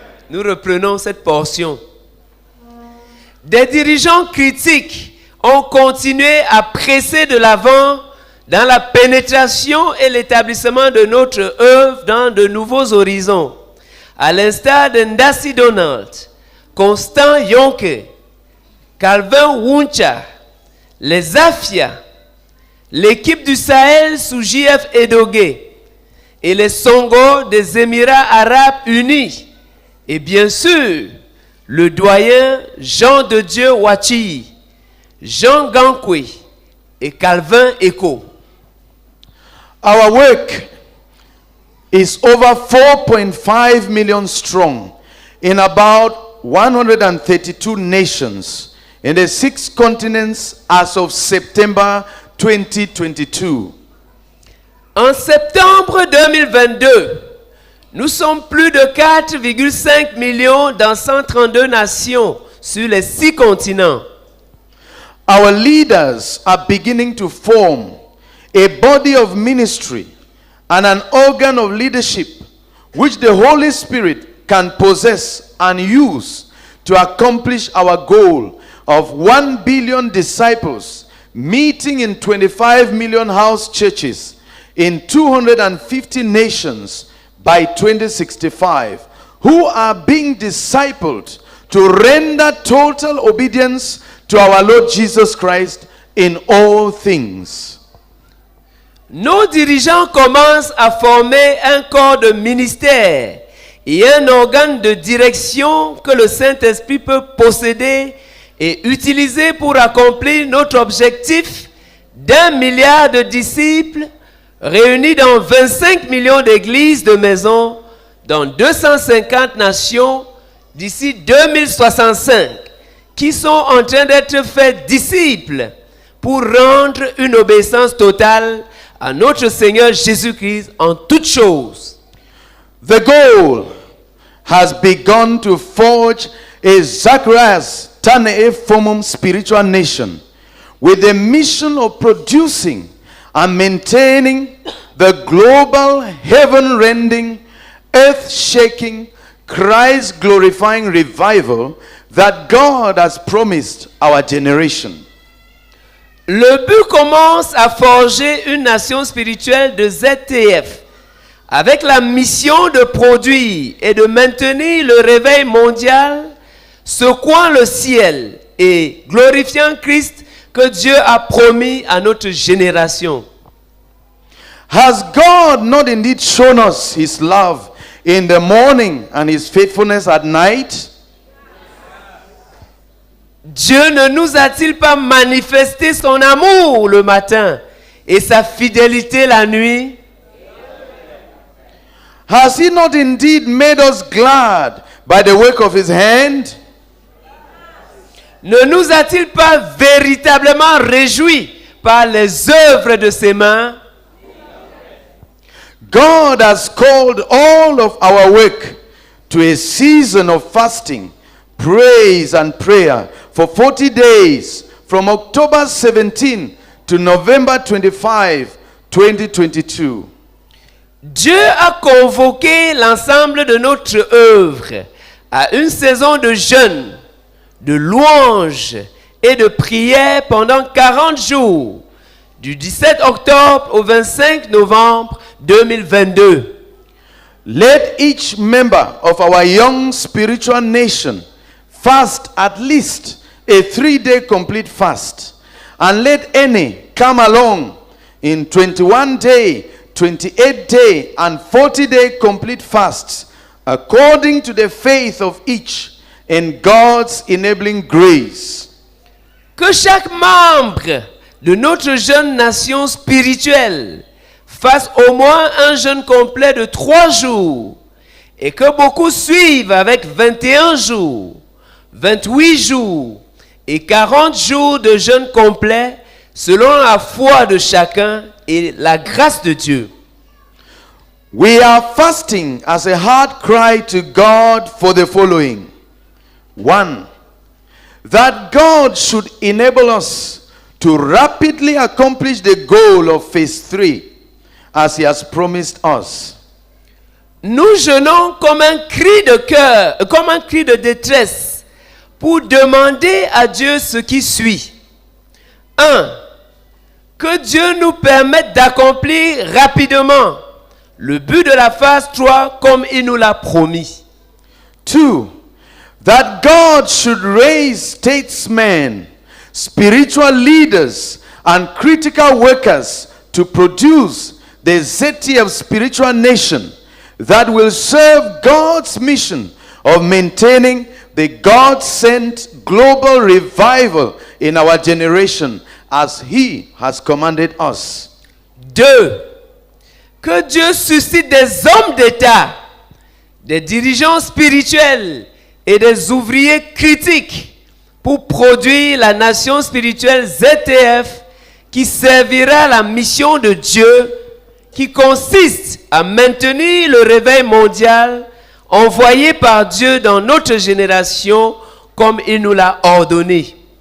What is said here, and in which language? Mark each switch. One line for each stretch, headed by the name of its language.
French: Nous reprenons cette portion. Des dirigeants critiques ont continué à presser de l'avant dans la pénétration et l'établissement de notre œuvre dans de nouveaux horizons, à l'instar de Ndasi Donald, Constant Yonke, Calvin Wuncha, les Afia, l'équipe du Sahel sous JF Edoge et les Songo des Émirats Arabes Unis. Et bien sûr, le doyen Jean de Dieu Wachi, Jean Gankwe et Calvin Echo.
English: Our work is over 4.5 million strong in about 132 nations in the 6 continents as of September 2022.
French: En septembre 2022, nous sommes plus de 4,5 millions dans 132 nations sur les 6 continents.
English: Our leaders are beginning to form a body of ministry and an organ of leadership which the Holy Spirit can possess and use to accomplish our goal of 1 billion disciples meeting in 25 million house churches in 250 nations by 2065, who are being discipled to render total obedience to our Lord Jesus Christ in all things.
French: Nos dirigeants commencent à former un corps de ministère et un organe de direction que le Saint-Esprit peut posséder et utiliser pour accomplir notre objectif d'1 milliard de disciples réunis dans 25 millions d'églises de maisons dans 250 nations d'ici 2065 qui sont en train d'être faits disciples pour rendre une obéissance totale à notre Seigneur Jésus-Christ en toutes choses.
English: The goal has begun to forge a Zacharias Tanei Formum spiritual nation with the mission of producing and maintaining the global heaven-rending, earth-shaking, Christ-glorifying revival that God has promised our generation.
French: Le but commence à forger une nation spirituelle de ZTF avec la mission de produire et de maintenir le réveil mondial, secouant le ciel et glorifiant Christ que Dieu a promis à notre génération.
English: Has God not indeed shown us his love in the morning and his faithfulness at night?
French: Dieu ne nous a-t-il pas manifesté son amour le matin et sa fidélité la nuit?
English: Has he not indeed made us glad by the work of his hand?
French: Ne nous a-t-il pas véritablement réjouis par les œuvres de ses mains?
English: God has called all of our work to a season of fasting, praise and prayer for 40 days from October 17 to November 25, 2022.
French: Dieu a convoqué l'ensemble de notre œuvre à une saison de jeûne, de louange et de prière pendant 40 jours, du 17 octobre au 25 novembre 2022.
English: Let each member of our young spiritual nation fast at least a 3-day complete fast, and let any come along in 21-day, 28-day, and 40-day complete fasts according to the faith of each in God's enabling grace.
French: Que chaque membre de notre jeune nation spirituelle fasse au moins un jeûne complet de 3 jours et que beaucoup suivent avec 21 jours, 28 jours et 40 jours de jeûne complet selon la foi de chacun et la grâce de Dieu.
English: We are fasting as a heart cry to God for the following. 1. That God should enable us to rapidly accomplish the goal of phase 3 as he has promised us.
French: Nous jeûnons comme un cri de cœur, comme un cri de détresse pour demander à Dieu ce qui suit. 1. Que Dieu nous permette d'accomplir rapidement le but de la phase 3 comme il nous l'a promis. 2.
English: That God should raise statesmen, spiritual leaders, and critical workers to produce the ZTF spiritual nation that will serve God's mission of maintaining the God-sent global revival in our generation as He has commanded us. 2.
French: Que Dieu suscite des hommes d'État, des dirigeants spirituels et des ouvriers critiques pour produire la nation spirituelle ZTF qui servira la mission de Dieu qui consiste à maintenir le réveil mondial envoyé par Dieu dans notre génération comme il nous l'a ordonné.